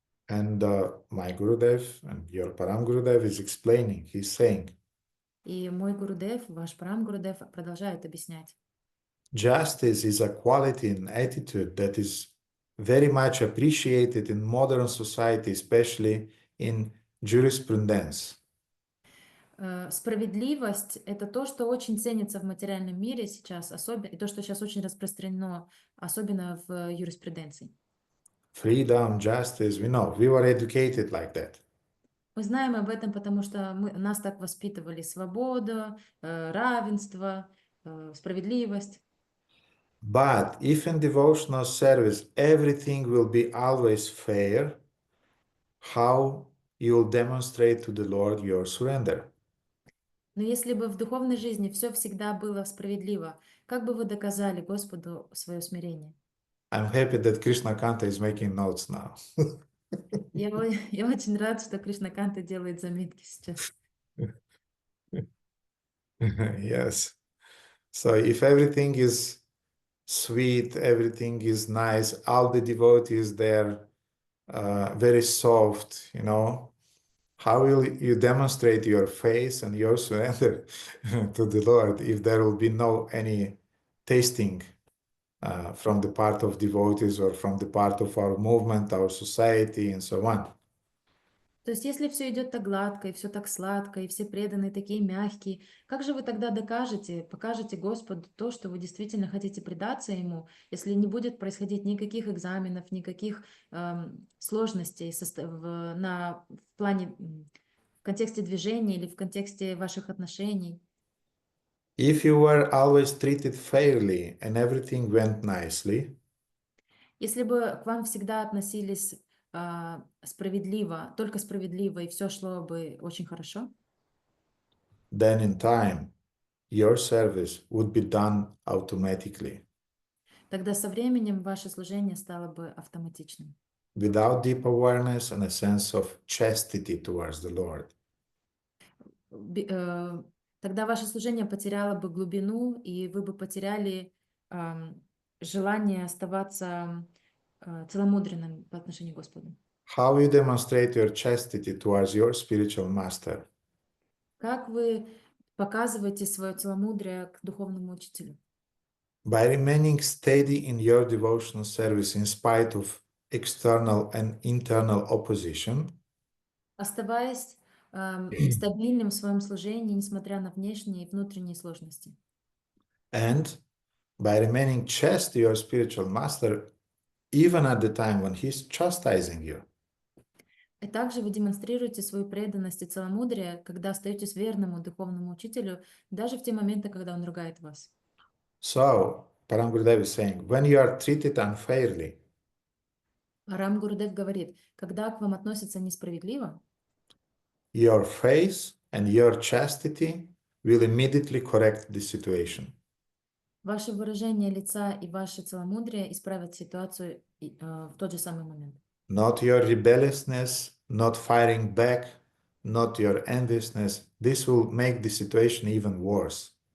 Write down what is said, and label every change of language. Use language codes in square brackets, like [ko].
[en] And my Gurudev and your Param Gurudev is explaining, he's saying, [ru] И мой Гурудев, ваш Парам Гурудев продолжает объяснять. [en] justice is a quality and attitude that is very much appreciated in modern society, especially in jurisprudence. [ru] Справедливость – это то, что очень ценится в материальном мире сейчас, особенно, и то, что сейчас очень распространено, особенно в юриспруденции. [en] Freedom, justice, we know, we were educated like that. [ru] Мы знаем об этом, потому что нас так воспитывали: свобода, равенство, справедливость. [en] But if in devotional service everything will be always fair, how you'll demonstrate to the Lord your surrender? [ru] Но если бы в духовной жизни все всегда было справедливо, как бы вы доказали Господу свое смирение? [en] I'm happy that Krishna Kanta is making notes now. [ru] Я очень рад, что Кришнаканта делает заметки сейчас. [en] Yes. So if everything is sweet, everything is nice, all the devotees there, very soft, you know, how will you demonstrate your faith and your surrender to the Lord if there will be no any tasting from the part of devotees or from the part of our movement, our society, and so on? [ru] То есть, если все идет так гладко, и все так сладко, и все преданные такие мягкие, как же вы тогда покажете Господу то, что вы действительно хотите предаться Ему, если не будет происходить никаких экзаменов, никаких сложностей в контексте движения или в контексте ваших отношений? [en] If you were always treated fairly and everything went nicely, [ru] Если бы к вам всегда относились справедливо, только справедливо, и все шло бы очень хорошо, [en] then in time your service would be done automatically, [ru] тогда со временем ваше служение стало бы автоматичным. [en] without deep awareness and a sense of chastity towards the Lord. [ru] Тогда ваше служение потеряло бы глубину, и вы бы потеряли желание оставаться целомудренным по отношению к Господу. [en] How you demonstrate your chastity towards your spiritual master? [ru] Как вы показываете свое целомудрие к духовному учителю? [en] By remaining steady in your devotional service in spite of external and internal opposition, [ru] Оставаясь стабильным в своем служении, несмотря на внешние и внутренние сложности. [en] and by remaining chaste to your spiritual master even at the time when he's chastising you. [ru] И также вы демонстрируете свою преданность и целомудрие, когда остаетесь верному духовному учителю, даже в те моменты, когда он ругает вас. [en] So, Param Gurudev is saying, when you are treated unfairly, [ru] Рам Гурудев говорит, когда к вам относятся несправедливо, [en] your faith and your chastity will immediately correct the situation. [ru] ваше выражение лица и ваше целомудрие исправят ситуацию в тот же самый момент. [en] Not your rebelliousness, not firing back, not your enviousness. This will make the situation even worse.